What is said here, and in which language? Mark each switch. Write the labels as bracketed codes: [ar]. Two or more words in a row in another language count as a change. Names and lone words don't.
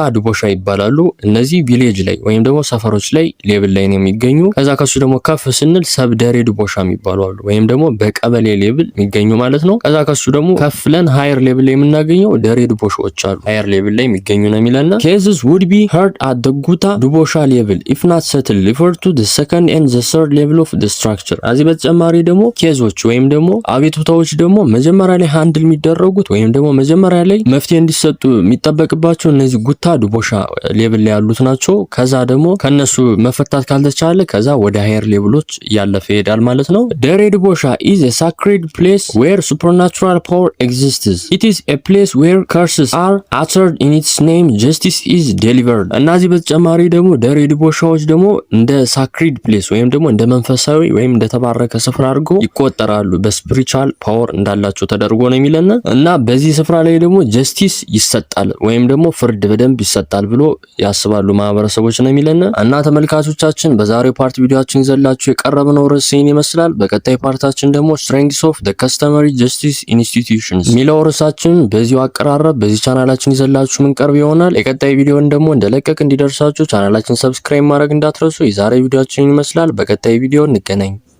[am] ዱቦሻ ይባላሉ። እነዚህ ቪሌጅ ላይ ወይም ደግሞ ሰፈሮች ላይ ሌቭል ላይ ነው የሚገኙ። ከዛ ከሱ ደግሞ ከፍ ስንል ሰብ ደሬ ዱቦሻ የሚባሉ አሉ ወይም ደግሞ በቀበሌ ሌቭል የሚገኙ ማለት ነው። ከዛ ከሱ ደግሞ ከፍ ለን [en] higher level [am] ላይ የምናገኘው ደሬ ዱቦሻዎች አሉ [en] higher level [am] ላይ የሚገኙ ነው የሚለና። [en] cases would be heard at the [am] ጉታ ዱቦሻ ሌቭል [en] if not settled refer to the second and the third level of the structure። [am] እዚህ በተጨማሪ ደግሞ ኬዞች ወይም ደግሞ አቤቱታዎች ደግሞ መጀመሪያ ላይ ሃንድል የሚደረጉት ወይም ደግሞ መጀመሪያ ላይ መፍትሄ እንዲሰጡ የሚጠበቅባቸው እነዚህ ጉታ ዱቦሻ ሌቭል ላይ ያሉት ናቸው። ከዛ ደግሞ ከነሱ መፈታት ካልተቻለ ከዛ ወደ ሃየር ሌቭሎች ያለፈ ይሄዳል ማለት ነው። ደሬ ዱቦሻ [en] is a sacred place where supernatural power exists. It is a place where curses are uttered in its name, justice is delivered። [am] እና እዚህ በተጨማሪ ደግሞ ደሬ ዱቦሻዎች ደግሞ እንደ ሳክሪድ ፕሌስ ወይም ደግሞ እንደ መንፈሳዊ ወይም እንደ ተባረከ ስፍራ አድርገው ይቆጠራሉ። በስፒሪቹዋል ፓወር እንዳላቸው ተደርጎ ነው የሚለና እና በዚህ ስፍራ ላይ ደግሞ ጀስቲስ ይሰጣል ወይም ደግሞ ፍርድ በደንብ ይሰጣል ብሎ ያስባሉ ማህበረሰቦች ነው የሚለና። እና ተመልካቾቻችን በዛሬው ፓርት ቪዲዮአችን ይዘላችሁ የቀረብነው ርዕስ ይህን ይመስላል። በቀጣይ ፓርታችን ደግሞ [en] strengths of the customary justice institutions [am] የሚለው ርዕሳችን በዚሁ አቀራረብ በዚህ ቻናላችን ይዘላችሁ ምን ቀርብ ይሆናል። የቀጣይ ቪዲዮን ደግሞ እንደለቀቅ እንዲደርሳችሁ ቻናላችን ሰብስክራይብ ማድረግ እንዳትረሱ። የዛሬ ቪዲዮአችን ይመስላል። በቀጣይ ቪዲዮ እንገናኝ።